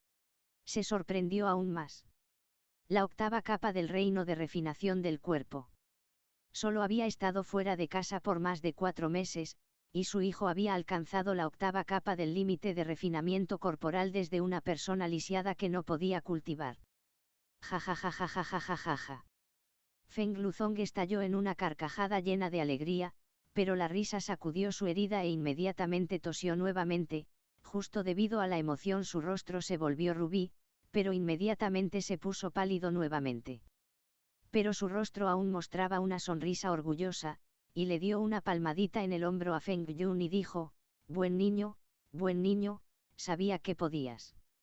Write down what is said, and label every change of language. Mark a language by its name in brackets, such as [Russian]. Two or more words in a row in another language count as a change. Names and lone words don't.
[Spanish] Se sorprendió aún más. La octava capa del reino de refinación del cuerpo. Solo había estado fuera de casa por más de 4 meses, y su hijo había alcanzado la octava capa del límite de refinamiento corporal desde una persona lisiada que no podía cultivar. Ja ja ja ja ja ja ja ja ja. Feng Luzong estalló en una carcajada llena de alegría, pero la risa sacudió su herida e inmediatamente tosió nuevamente. Justo debido a la emoción su rostro se volvió rubí, pero inmediatamente se puso pálido nuevamente. Pero su rostro aún mostraba una sonrisa orgullosa, y le dio una palmadita en el hombro a Feng Yun y dijo, buen niño, sabía que podías.